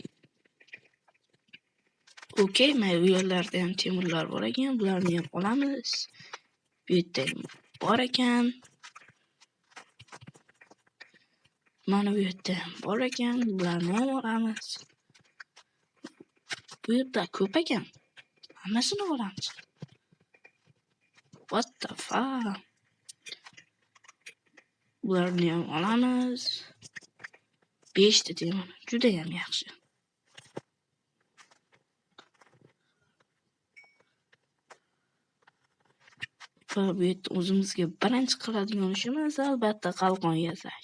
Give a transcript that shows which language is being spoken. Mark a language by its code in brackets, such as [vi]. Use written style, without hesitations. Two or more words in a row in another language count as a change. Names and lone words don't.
[uz] Okey, mana bu yerlarda ham temirlar bor ekan. Bularni ham olamiz. Bu yerda bor ekan. Mana bu yerda bor ekan. Bularni ham olamiz. Bu yerda ko'p ekan. Hammasini olamiz. [en] What the fuck? [uz] Bularni ham olamiz. 5 ta temir. Juda ham yaxshi. Va bu yerda o'zimizga birinchi qiladigan ishimiz albatta qalqon yasash.